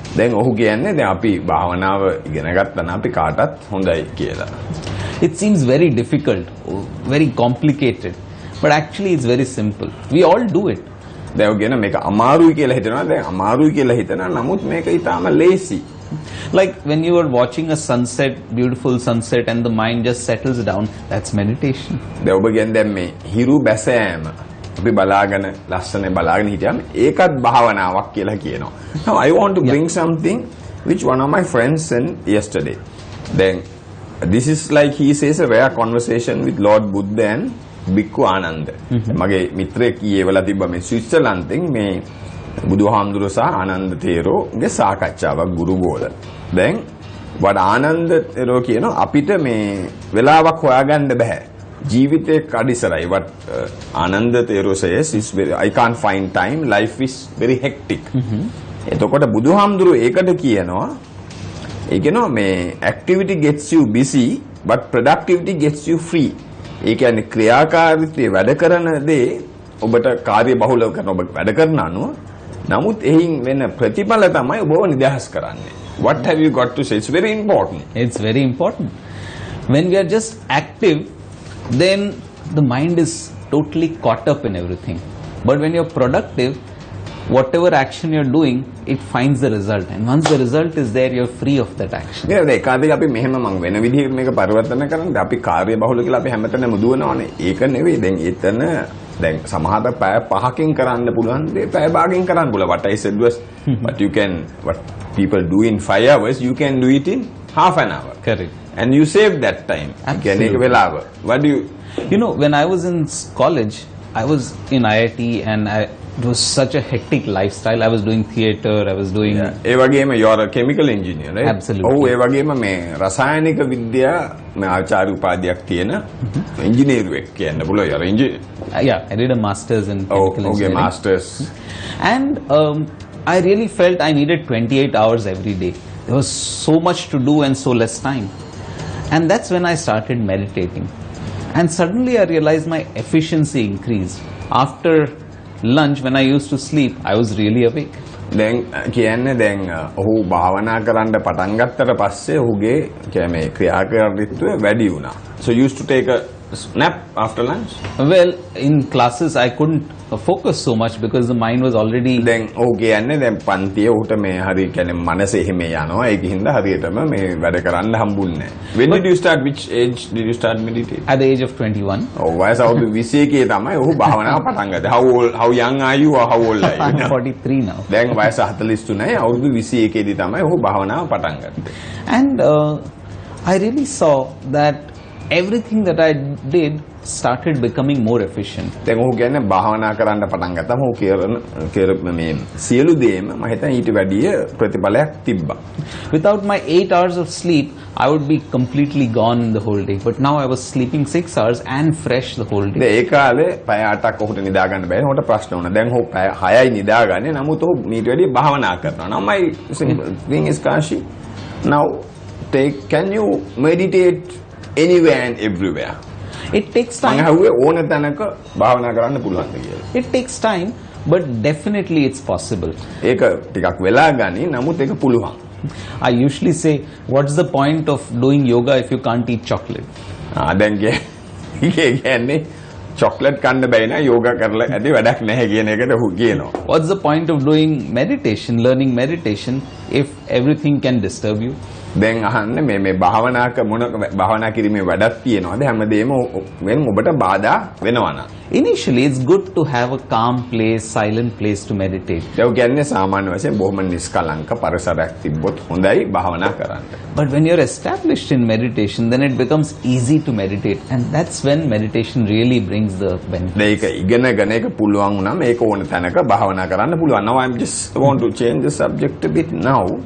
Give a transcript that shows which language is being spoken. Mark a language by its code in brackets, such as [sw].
[si] දැන් ඔහු කියන්නේ දැන් අපි භාවනාව ඉගෙන ගත්තා නම් අපි කාටත් හොඳයි කියලා. [en] It seems very difficult, very complicated, but actually it's very simple. We all do it. [si] දැන් ඔහු කියන මේක අමාරුයි කියලා හිතනවා. දැන් අමාරුයි කියලා හිතනවා. නමුත් මේක ඊටාම ලේසි. [en] Like when you are watching a sunset, beautiful sunset, and the mind just settles down, that's meditation. [si] දැන් ඔබ කියන්නේ දැන් මේ හිරු බැසෑම අපි බලාගෙන ලස්සන බලාගෙන හිටියම ඒකත් භාවනාවක් කියලා කියනවා. [en] Now I want to bring something which one of my friends sent yesterday. Then this is like he says a rare conversation with Lord Buddha and Bhikkhu Ananda. [si] මගේ මිත්‍රයෙක් ඊයේවලා තිබ්බ මේ ස්විට්සර්ලන්තෙන් මේ බුදුහාමුදුරුවෝ සහ ආනන්ද තේරෝගේ සාකච්ඡාවක් ගුරුගෝල. දැන් වඩ ආනන්ද තේරෝ කියනවා අපිට මේ වෙලාවක් හොයාගන්න බෑ. ජීවිතේ කඩිසරයි. [en] What Ananda Thero says is very, I can't find time, life is very hectic. [si] එතකොට බුදුහාමුදුරුවෝ ඒකට කියනවා මේ [en] activity gets you busy but productivity gets you free. [si] ඒ කියන්නේ ක්‍රියාකාරීත්වයේ වැඩ කරන දේ ඔබට කාර්ය බහුලව කරන ඔබ වැඩ කරන අනුව නමුත් එහින් වෙන ප්‍රතිඵල තමයි ඔබව නිදහස් කරන්නේ. [en] What have you got to say? It's very important. It's very important. When we are just active, then the mind is totally caught up in everything. But when you're productive, whatever action you're doing, it finds the result, and once the result is there, you're free of that action. [si] නේද ඒකාදී අපි මෙහෙම මම වෙන විදිහකට මේක පරිවර්තන කරන්නේ අපි කාර්ය බහුල කියලා අපි හැමතැනම දුවනවානේ ඒක නෙවෙයි දැන් එතන දැන් සමහර පැය 5කින් කරන්න පුළුවන් දේ පැය භාගයෙන් කරන්න පුළුවන් [en] what I said was but you can what people do in 5 hours you can do it in half an hour. Correct. And you save that time. Absolutely. What do you when I was in college, I was in IIT and it was such a hectic lifestyle. I was doing theatre, I was doing... [si] ඒ වගේම [en] you are a chemical engineer, right? Absolutely. [si] ඔව් ඒ වගේම මේ රසායනික විද්‍යා මේ ආචාර්ය උපාධියක් තියෙන ඉංජිනේරුවෙක් කියන්න පුළුවන්. [en] you are an engineer. Yeah, I did a master's in chemical engineering. Okay, master's. And I really felt I needed 28 hours every day. There was so much to do and so less time. And that's when I started meditating. And suddenly I realized my efficiency increased. After lunch, when I used to sleep, I was really awake. [si] දැන් කියන්නේ දැන් ඔහු භාවනා කරන්න පටන් ගත්තට පස්සේ ඔහුගේ කියන්නේ ක්‍රියාකාරීත්වය වැඩි වුණා. [en] So you used to take a nap after lunch? Well, in classes I couldn't focus so much because the mind was already... [si] දැන් ඔහු කියන්නේ දැන් පන්තියේ උට මේ හරිය කියන්නේ මනස එහෙම යනවා ඒක හින්දා හරියටම මේ වැඩ කරන්න හම්බුන්නේ නැහැ. [en] When did you start? Which age did you start meditating? At the age of 21. [si] Oh, වයස අවුරුදු 21 තමයි ඔහු භාවනාව පටන් ගත්තේ. [en] How young are you or how old are you? I'm 43 now. [si] දැන් වයස 43යි අවුරුදු 21 දී තමයි ඔහු භාවනාව පටන් ගත්තේ. [en] And I really saw that everything that I did started becoming more efficient. [si] දැන් ඔහු කියන්නේ භාවනා කරන්න පටන් ගත්තම ඔහු කරන මේ සියලු දේම මම හිතන්නේ ඊට වැඩිය ප්‍රතිඵලයක් තිබ්බා. [en] Without my 8 hours of sleep, I would be completely gone in the whole day. But now I was sleeping 6 hours and fresh the whole day. [si] දැන් ඒ කාලේ පැය 8ක් ඔහුට නිදා ගන්න බැහැ. ඔහුට ප්‍රශ්න වුණා. දැන් ඔහු පැය 6යි නිදාගන්නේ. නමුත් ඔහු මීට වැඩිය භාවනා කරනවා. [en] Now my thing is Kashi. Now can you meditate anywhere and everywhere? It takes time. [si] මම හුවේ ඕන තැනක භාවනා කරන්න පුළුවන්ද කියලා. [en] It takes time, but definitely it's possible. [si] ඒක ටිකක් වෙලා ගනි නමුත් ඒක පුළුවන්. [en] I usually say, what's the point of doing yoga if you can't eat chocolate? [si] දැන් කියන්නේ chocolate කන්න බැයි නා යෝගා කරලා ඇති වැඩක් නැහැ කියන එකට ඔහු කියනවා. [en] What's the point of doing meditation, learning meditation, if everything can disturb you? [si] දැන් අහන්නේ මේ භාවනාක මොන භාවනා කිරීමේ වැඩක් තියෙනවද හැමදේම වෙන ඔබට බාධා වෙනවනම්. [en] Initially, it's good to have a calm place, silent place to meditate. [si] ඒක කියන්නේ සාමාන්‍ය වශයෙන් බොහොම නිස්කලංක පරිසරයක් තිබ්බොත් හොඳයි භාවනා කරන්න. [en] But when you're established in meditation, then it becomes easy to meditate, and that's when meditation really brings the benefit. [si] ඒක ඉගෙනගෙන ඒක පුළුවන් වුණාම ඒක ඕන තැනක භාවනා කරන්න පුළුවන්. [en] Now I just want to change the subject a bit now.